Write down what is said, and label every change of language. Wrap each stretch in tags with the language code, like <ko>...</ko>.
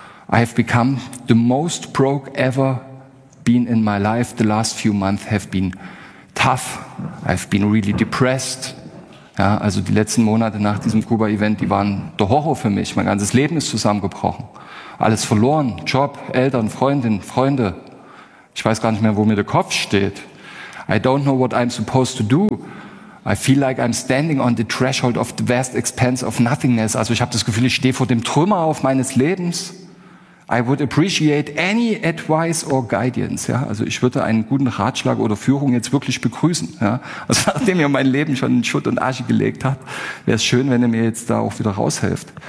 <en>I have become the most broke ever been in my life. The last few months have been tough. I've been really depressed.</en> <de>Ja, also die letzten Monate nach diesem Kuba-Event, die waren der Horror für mich. Mein ganzes Leben ist zusammengebrochen. Alles verloren, Job, Eltern, Freundin, Freunde. Ich weiß gar nicht mehr, wo mir der Kopf steht.</de> <en>I don't know what I'm supposed to do. I feel like I'm standing on the threshold of the vast expanse of nothingness.</en> <de>Also ich habe das Gefühl, ich stehe vor dem Trümmerhaufen meines Lebens.</de> <en>I would appreciate any advice or guidance.</en> <de>Ja, also ich würde einen guten Ratschlag oder Führung jetzt wirklich begrüßen. Ja, also nachdem ihr mein Leben schon in Schutt und Asche gelegt habt, wäre es schön, wenn ihr mir jetzt da auch wieder raushelft.</de>